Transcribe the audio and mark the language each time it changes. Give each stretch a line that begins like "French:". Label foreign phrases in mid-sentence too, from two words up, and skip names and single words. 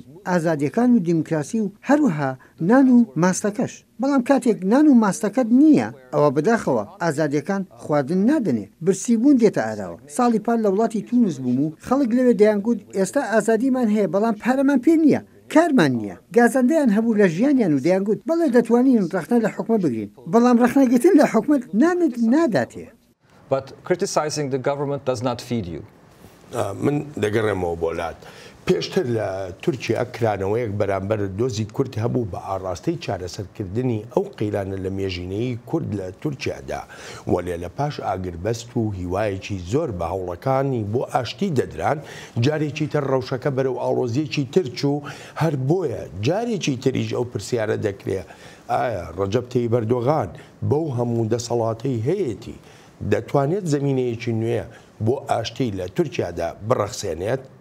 Central Kurdish: ئازادیەکان و دیموکراسی و هەروەها نان و ماستەکەش بەڵام کاتێک نان و ماستەکەت نییە ئەوە بەداخەوە ئازادیەکان خواردن نادنێ برسیبوون دێتە ئاراوە ساڵی پار لە وڵاتی تونس بووم و خەڵک لەوێ دەیانگوت ئێستا ئازادیمان هەیە بەڵام پارەمان پێ نییە کارمان نییە گازاندەیان هەبوو لە ژیانیان و دەیانگوت بەڵێ دەتوانین ڕخنە لە حکومە بگرین بەڵام ڕخنەگرتن لە حکومت نانت ناداتێ
English: But criticizing the government does not feed you.
Central Kurdish: من دەگەڕێمەوە بۆلات پێشتر لە تورکیا کرانەوەیەک بەرامبەر دۆزی کورد هەبوو بە ئاڕاستەی چارەسەرکردنی ئەو قەیرانە لە مێژینەی کورد لە تورکیادا وەلێ لە پاش ئاگربەست و هیوایەکی زۆر بە هەوڵەکانی بۆ ئاشتی دەدران جارێکی تر ڕەوشەکە بەرەو ئاڵۆزیەکی ترچ و هەر بۆیە جارێکی تریش ئەو پرسیارە دەکرێت ئایا ڕەجەب تەیب ئەردۆغان بەو هەموو دەسەڵاتەی هەیەی دەتوانێت زمینەیەکی نوێ بۆ ئاشتی لە تورکیادا بڕەخسێنێت؟